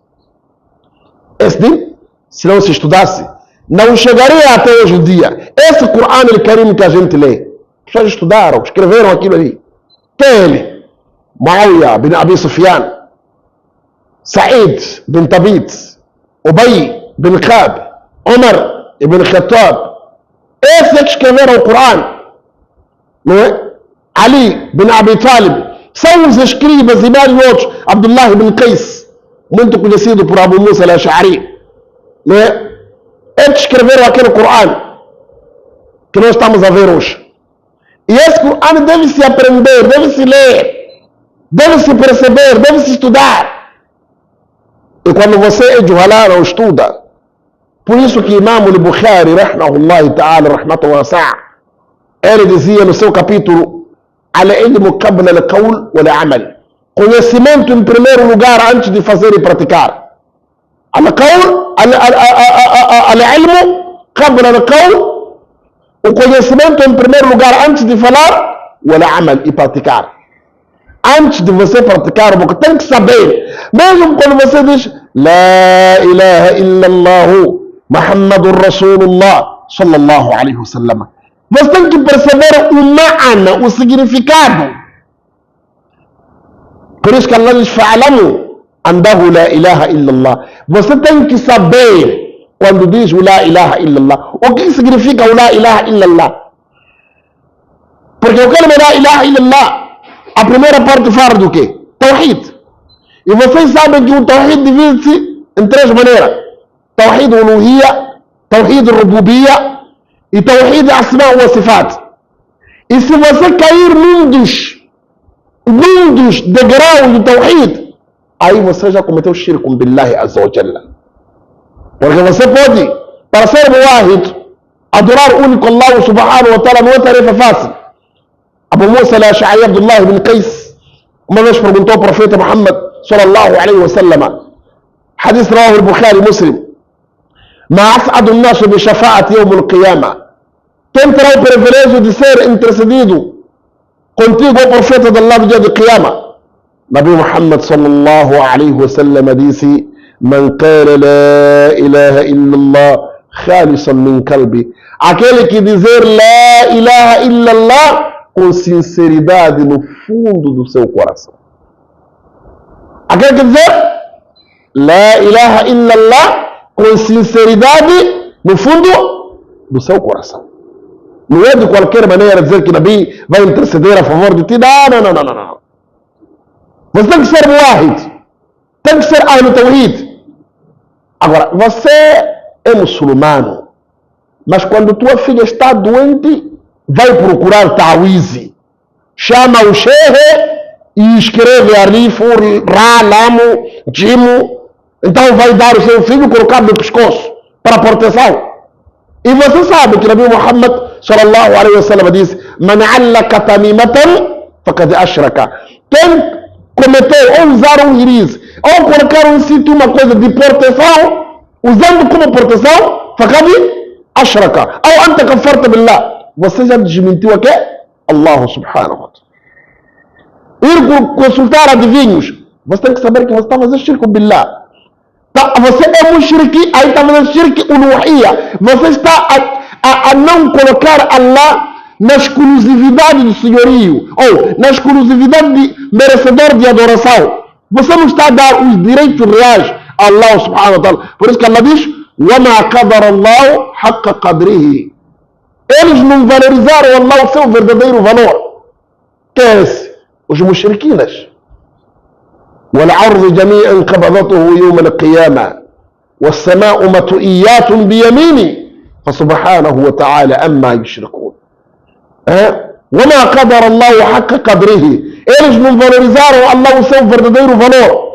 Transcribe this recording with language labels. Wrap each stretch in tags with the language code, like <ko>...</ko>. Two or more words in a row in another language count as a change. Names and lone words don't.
<pt>Este din, se não se estudasse, não chegaria até hoje em dia. Esse Corão al-Karim que a gente lê, as pessoas estudaram, escreveram aquilo ali. Quem é ele? Muawiyah bin Abi Sufyan, Sa'id bin Tabit, Ubay bin Ka'b, Umar ibn Khattab. Esses é que escreveram o Corão, não é? Ali bin Abi Talib, são os escribas e vários outros. Abdullah ibn Qais, muito conhecido por Abu Musa al-Ash'ari, não é? Eles escreveram aquele Corão que nós estamos a ver hoje. E esse Corão deve-se aprender, deve-se ler, deve-se perceber, deve-se estudar. E quando você é juhalá, não estuda. Por isso que Imam al-Bukhari,</pt> <ar>رحمه الله تعالى رحمة واسعة',</ar> <pt>ele dizia no seu capítulo:</pt> <ar>العلم قبل القول والعمل.</ar> <pt>Conhecimento em primeiro lugar antes de fazer e praticar.</pt> <ar>القول العلم قبل القول.</ar> <pt>O conhecimento em primeiro lugar antes de falar,</pt> <ar>والعمل,</ar> <pt>e praticar. Antes de você praticar, porque tem que saber. Mesmo quando você diz</pt> <ar>لا إله إلا الله محمد رسول الله صلى الله عليه وسلم,</ar> <pt>você tem que perceber o ma'ana, o significado. Por isso que Allah diz:</pt> <ar>فاعلموا أنه لا إله إلا الله.</ar> <pt>Você tem que saber, quando diz o</pt> <ar>لا إله إلا الله,</ar> <pt>o que significa o</pt> <ar>لا إله إلا الله.</ar> <pt>Porque o que é</pt> <ar>لا إله إلا الله,</ar> <pt>a primeira parte fala do quê? Tawhid. E vocês sabem que o Tawhid divide-se em 3 maneiras:</pt> <ar>توحيد الألوهية, توحيد الربوبية</ar> <pt>e</pt> <ar>توحيد الأسماء والصفات.</ar> <pt>E se você cair num dos degraus do Tawhid, aí você já cometeu shirk com</pt> <ar>بالله عز وجل.</ar> <pt>Porque você pode, para ser muwahid, adorar o único</pt> <ar>الله سبحانه وتعالى,</ar> <pt>não é tarefa fácil. Abu Musa al-Ash'ari Abdullah ibn Qais uma vez perguntou ao profeta Muhammad</pt> <ar>صلى الله عليه وسلم حديث رواه البخاري مسلم ما أسعد الناس بشفاعتي يوم القيامة,</ar> <pt>quem terá o privilégio de ser intercedido contigo, ó profeta de Allah, no dia de Qiyamah? Nabi Muhammad</pt> <ar>صلى الله عليه وسلم</ar> <pt>disse,</pt> <ar>من قال لا إله إلا الله خالصا من قلبي,</ar> <pt>aquele que dizer</pt> <ar>لا إله إلا الله</ar> <pt>com sinceridade no fundo do seu coração. Aquele que dizer</pt> <ar>لا إله إلا الله</ar> <pt>com sinceridade no fundo do seu coração. Não é de qualquer maneira dizer que Nabi vai interceder a favor de ti. Não. Você tem que ser muwahid, tem que ser</pt> <ar>أهل توحيد.</ar> <pt>Agora, você é muçulmano, mas quando tua filha está doente, vai procurar ta'wizi, chama o shehe e escreve ali ra, lamo, jimo, então vai dar o seu filho colocado no pescoço para proteção. E você sabe que Nabi Muhammad</pt> <ar>صلى الله عليه وسلم</ar> <pt>disse,</pt> <ar>من علق تميمة فقد أشرك,</ar> <pt>quem cometeu ou usar um iriz ou colocar um cinto, uma coisa de proteção, usando como proteção,</pt> <ar>فقد أشرك,</ar> <pt>ou</pt> <ar>أنت كفرت بالله,</ar> <pt>você já desmentiu a quê?</pt> <ar>الله سبحانه وتعالى.</ar> <pt>Ir consultar adivinhos, você tem que saber que você está fazendo</pt> <ar>شرك بالله.</ar> <pt>Você é mushriki, aí está fazendo</pt> <ar>شرك الألوهية.</ar> <pt>Você está a não colocar Allah na exclusividade do senhorio, ou na exclusividade de merecedor de adoração. Você não está a dar os direitos reais a</pt> <ar>الله سبحانه وتعالى.</ar> <pt>Por isso que Allah diz,</pt> <ar>وَمَا قَدَرَ اللَّهُ حَقَّ قَدْرِهِ.</ar> <pt>Eles não valorizaram Allah o seu verdadeiro valor. Que é esse? Os mushrikinas.</pt> <ar>والعرض جميعا قبضته يوم القيامة والسماء مطويات بيمينه فسبحانه وتعالى أما يشركون. وما قدر الله حق قدره.</ar> <pt>Eles não valorizaram Allah o seu verdadeiro valor.</pt>